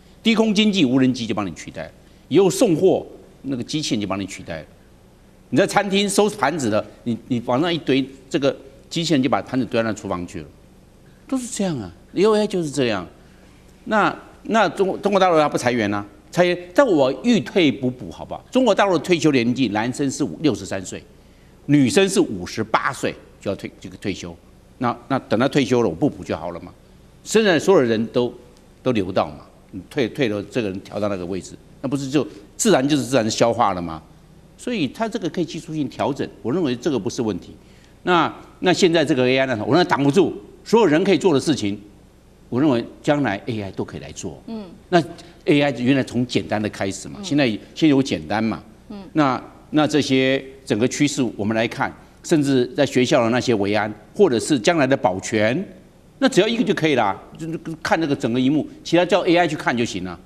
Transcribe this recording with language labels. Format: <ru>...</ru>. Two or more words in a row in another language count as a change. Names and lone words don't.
<zh>低空經濟，無人機就幫你取代了。以後送貨那個機器人就幫你取代了。你在餐廳收盤子的，你往上一堆，這個機器人就把盤子堆到那廚房去了，都是這樣啊。以後 AI 就是這樣。那中國大陸它不裁員啊？裁員，但我欲退不補，好不好？中國大陸的退休年紀，男生是63歲，女生是58歲就要退休。那等他退休了，我不補就好了嘛。现在所有人都留到嘛，你退了这個人調到那個位置，那不是就自然消化了嗎？所以它這個可以技術性調整，我認為這個不是問題。那現在這個 AI 呢，我認為擋不住所有人可以做的事情，我認為將來 AI 都可以來做。那 AI 原來從簡單的開始嘛，現在先有簡單嘛。那這些整個趨勢我們來看，甚至在學校的那些維安，或者是將來的保全，那只要一個就可以啦，就看那個整個螢幕，其他叫 AI 去看就行了。</zh>